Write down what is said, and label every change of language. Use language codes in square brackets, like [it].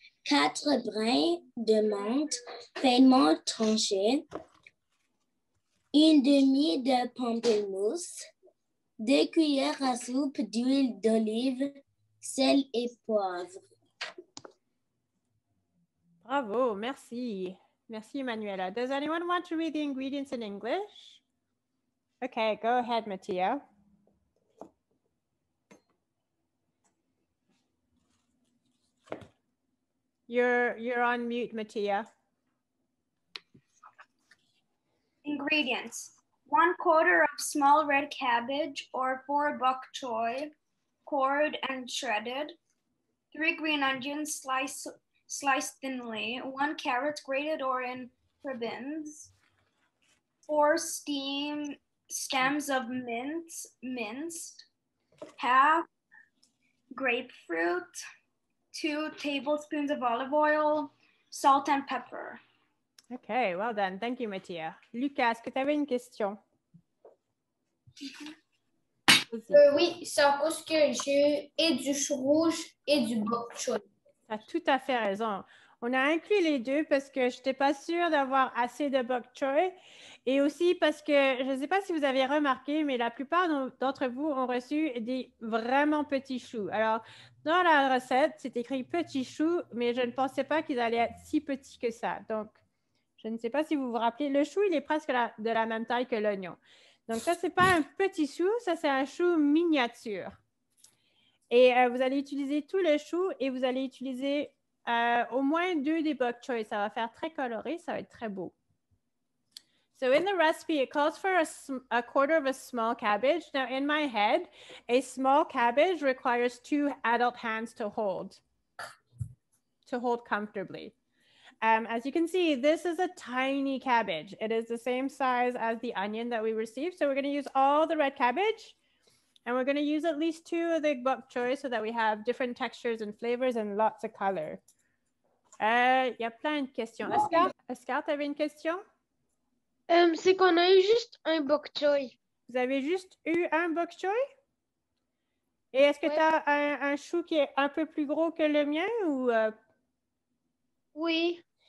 [fr] 4 brins de menthe finement tranchés. 1 demi de pamplemousse. 2 cuillères à soupe d'huile d'olive, sel et poivre. Bravo, merci. Merci, Manuela. [en] Does anyone want to read the ingredients in English? Okay, go ahead, Mattia. You're on mute, Mattia. Ingredients: 1/4 of small red cabbage or 4 bok choy, cored and shredded. 3 green onions sliced thinly. 1 carrot grated or in ribbons. 4 stems of minced. Half grapefruit. 2 tablespoons of olive oil. Salt and pepper. Okay, well done. Thank you, Mattia. [fr] Lucas, est-ce que tu avais une question? Oui, c'est à cause que j'ai et du chou rouge et du bok choy. Tu as tout à fait raison. On a inclus les deux parce que je n'étais pas sûre d'avoir assez de bok choy et aussi parce que je ne sais pas si vous avez remarqué, mais la plupart d'entre vous ont reçu des vraiment petits choux. Alors, dans la recette, c'est écrit petits choux, mais je ne pensais pas qu'ils allaient être si petits que ça. Donc, je ne sais pas si vous vous rappelez, le chou, il est presque de la même taille que l'oignon. Donc, ça, ce n'est pas un petit chou, ça, c'est un chou miniature. Et vous allez utiliser tout le chou et vous allez utiliser au moins 2 des bok choy. Ça va faire très coloré, ça va être très beau. [en] So in the recipe, it calls for a 1/4 of a small cabbage. Now, in my head, a small cabbage requires 2 adult hands to hold to hold comfortably. As you can see, this is a tiny cabbage. It is the same size as the onion that we received. So we're going to use all the red cabbage. And we're going to use at least 2 of the bok choy so that we have different textures and flavors and lots of color. [fr] Il y a plein de questions. Oscar, tu avais une question? C'est qu'on a eu juste un bok choy. Vous avez juste eu un bok choy? Et est-ce que tu as un chou qui est un peu plus gros que le mien ou Oui.